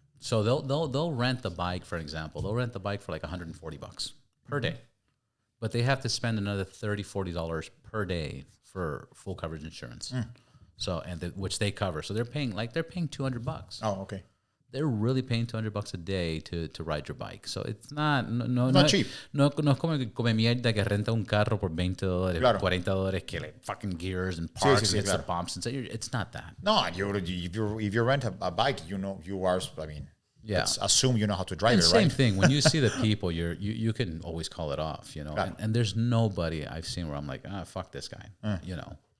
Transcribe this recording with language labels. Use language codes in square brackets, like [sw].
[en] So they'll rent the bike, for example. They'll rent the bike for like $140 per day. But they have to spend another $30-$40 per day for full coverage insurance. So which they cover. So they're paying $200. Oh, okay. They're really paying $200 a day to ride your bike. So it's not cheap. [es] No es como mierda que renta un carro por $20, claro. [en] $40 que like fucking gears and parts and hits the bumps and so it's not that. No, if you rent a bike, you know you are. I mean, let's assume you know how to drive it, right? Same thing. When you see the people, you can always call it off, you know. Right. And there's nobody I've seen where I'm like, fuck this guy, you know.